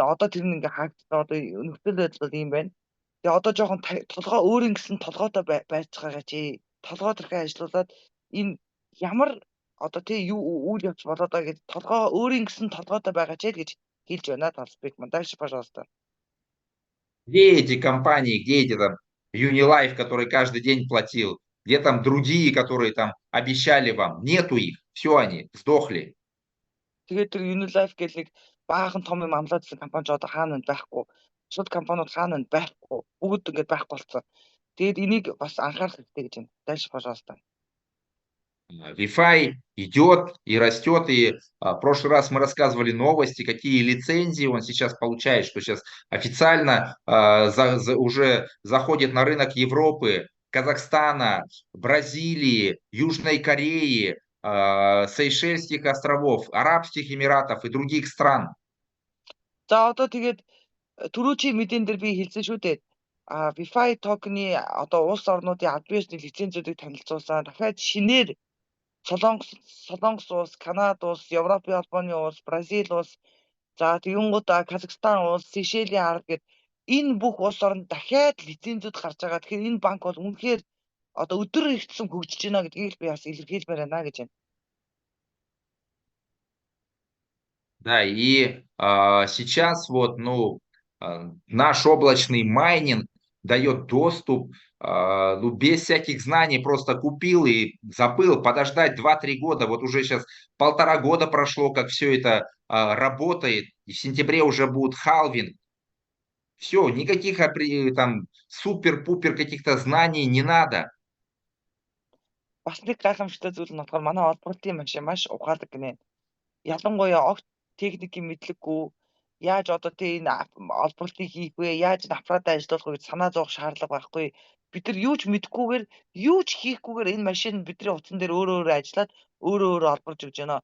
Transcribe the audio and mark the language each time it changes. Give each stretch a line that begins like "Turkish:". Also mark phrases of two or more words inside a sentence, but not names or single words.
Mongolian: Одоо тэр нь ингээ хаагдсан. Одоо нөхцөл байдал ийм байна. Тэгээ одоо жоохон толгой өөрийн гэсэн толгойтой байж байгаагаа чи толгой төрхөө ажилуулад энэ ямар одоо тий юу үйл явц болоод байгаа гэж толгой өөрийн гэсэн толгойтой байгаа ч гэж хэлж байна талбайг маань.
Russian: Дальше, пожалуйста. Где эти компании, где эти там Unilife, который каждый день платил, где там другие, которые там обещали вам? Нету их, все они сдохли.
Mongolian: Тэгээд тэр Unilife гэх нэг баахан том юм амлаадсан компани ч одоо хаана байхгүй. Бусад компаниуд хаана байхгүй. Бүгд ингээд байхгүй болсон. Тэгээд энийг бас анхаарах хэрэгтэй гэж байна.
Russian: Дальше, пожалуйста. Wi-Fi идет и растет, и в прошлый раз мы рассказывали новости, какие лицензии он сейчас получает, что сейчас официально уже заходит на рынок Европы, Казахстана, Бразилии, Южной Кореи, Сейшельских островов, Арабских Эмиратов и других стран.
Mongolian: За одоо тэгээд түрүү чи мэдэн дээр би хэлсэн шүү дээ. Wi-Fi токены одоо улс орнуудын аль биесний лицензүүдийг танилцуулсан. Дахиад шинээр Солонгос улс, Канада улс, Европын албаны улс, Бразил улс, за тэгэнгүүт Казахстан улс, Сейшелийн ард гэд энэ бүх улс оронд дахиад лицензүүд гарч байгаа. Тэгэхээр энэ банк бол үнэхээр одоо өдөр ихсэн хөгжиж байна гэдгийг би бас илэрхийлмээр байна гэж байна.
Russian: Да, и сейчас вот, ну, наш облачный майнинг дает доступ, ну, без всяких знаний, просто купил и забыл, подождать 2-3 года, вот уже сейчас 1,5 года прошло, как все это работает, и в сентябре уже будет халвинг, все, никаких там супер-пупер каких-то знаний не надо.
Mongolian: Бас нэг гайхамшигтай зүйл нь болохоор манай олборлтын машин маш ухаалаг гинэ. Ялангуяа огт техникийн мэдлэггүй яаж одоо тий энэ олборлтыг хийх вэ? Яаж аппаратаа ажиллуулах вэ гэж санаа зовох шаардлага байхгүй. Бид нар юу ч мэдэхгүйгээр юу ч хийхгүйгээр энэ машин бидний утсан дээр өөрөө ажиллаад өөрөө олборлж өгч байна.